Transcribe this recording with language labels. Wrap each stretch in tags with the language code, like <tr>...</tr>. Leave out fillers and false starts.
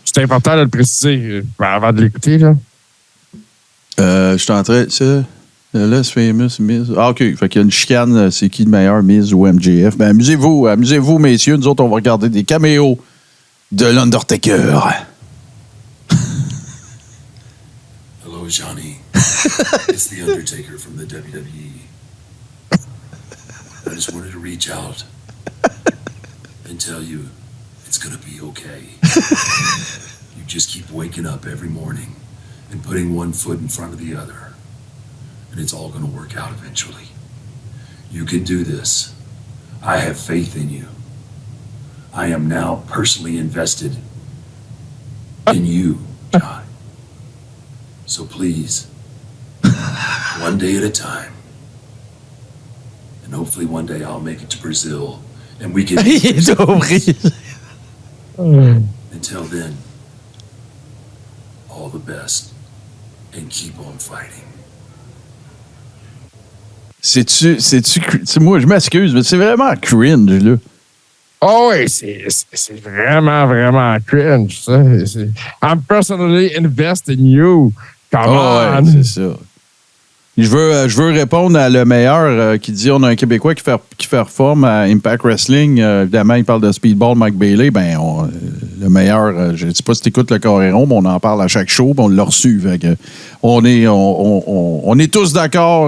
<fr>C'est important de le préciser avant de l'écouter, là. Je suis en train... Less Famous, Miz. Ah, OK. Fait qu'il y a une chicane, c'est qui le meilleur, Miz ou MJF? Ben, amusez-vous, messieurs. Nous autres, on va regarder des caméos de l'Undertaker.</fr> <en>Hello, Johnny. It's the Undertaker from the WWE. I just wanted to reach out and tell you it's gonna be okay. You just keep waking up every morning and putting one foot in front of the other, and it's all gonna work out eventually. You can do this. I have faith in you. I am now personally invested in you, John. So please, one day at a time, and hopefully one day I'll make it to Brazil, and we can... Until then, all the best, and keep on fighting.</en> <fr>C'est-tu, moi, je m'excuse, mais c'est vraiment cringe, là. Oh oui, c'est vraiment, vraiment cringe, ça.</fr> <en>I'm personally invested in you. Come on!</en> <fr>Ouais, c'est ça. Je veux répondre à le meilleur qui dit on a un Québécois qui fait reforme à Impact Wrestling. Évidemment, il parle de Speedball Mike Bailey. Ben, le meilleur, je ne sais pas si tu écoutes le Coréron, mais on en parle à chaque show, puis on l'a reçu. Fait que on est tous d'accord.</fr>